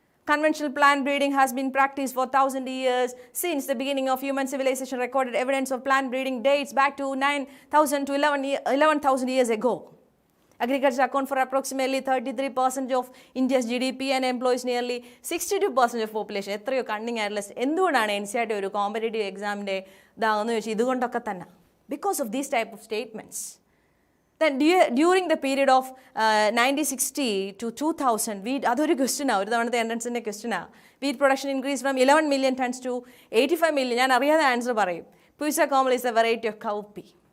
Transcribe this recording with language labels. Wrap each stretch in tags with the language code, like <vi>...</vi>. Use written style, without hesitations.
<en>Conventional plant breeding has been practiced for 1,000 years. Since the beginning of human civilization, recorded evidence of plant breeding dates back to 9,000 to 11,000 years ago. Agriculture accounts for approximately 33% of India's GDP and employs nearly 62% of population.</en> <ml>എത്രയോ cunning ആയിട്ടുള്ള. എന്തുകൊണ്ടാണ് NCERT ഒരു competitive എക്സാമിൻ്റെ ഇതാണെന്ന് ചോദിച്ചാൽ ഇതുകൊണ്ടൊക്കെ തന്നെ.</ml> <en>Because of these type of statements. Then during the period of 1960 to 2000,</en> <ml>അതൊരു ക്വസ്റ്റ്യനാണ്, ഒരു തവണത്തെ എൻട്രൻസിൻ്റെ ക്വസ്റ്റ്യനാണ്.</ml> <en>Wheat production increase from 11 million tons to 85 million.</en> <ml>ഞാൻ അറിയാതെ ആൻസർ പറയും.</ml> <en>Pusa comal is a variety of cowpea.</en>